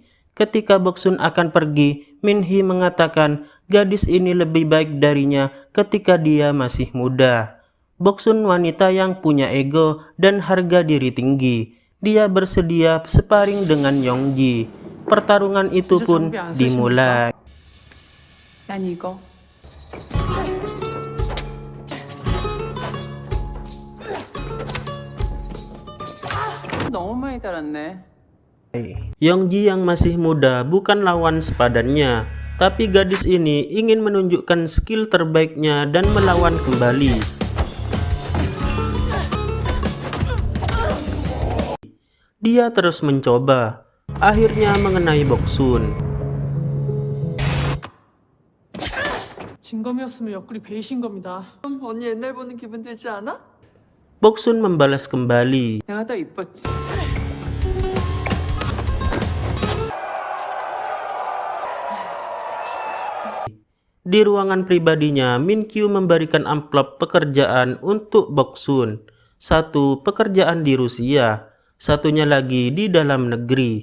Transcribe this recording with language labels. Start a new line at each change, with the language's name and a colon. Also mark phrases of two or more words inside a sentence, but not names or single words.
Indonesian: Ketika Boksun akan pergi, Min-hee mengatakan gadis ini lebih baik darinya ketika dia masih muda. Boksun wanita yang punya ego dan harga diri tinggi. Dia bersedia sparring dengan Yongji. Pertarungan itu pun dimulai.
Korean: 난 이거. 너무 많이 달았네.
Indonesian: Yongji yang masih muda bukan lawan sepadannya, tapi gadis ini ingin menunjukkan skill terbaiknya dan melawan kembali. Dia terus mencoba, akhirnya mengenai Boksun.
Korean: 진검이었으면 옆구리 베이신 겁니다. 언니 옛날 보는 기분 들지 않아?
Indonesian: Boksun membalas kembali.
Korean: 내가 더 이뻤지.
Indonesian: Di ruangan pribadinya, Min Kyu memberikan amplop pekerjaan untuk Boksun. Satu pekerjaan di Rusia, satunya lagi di dalam negeri.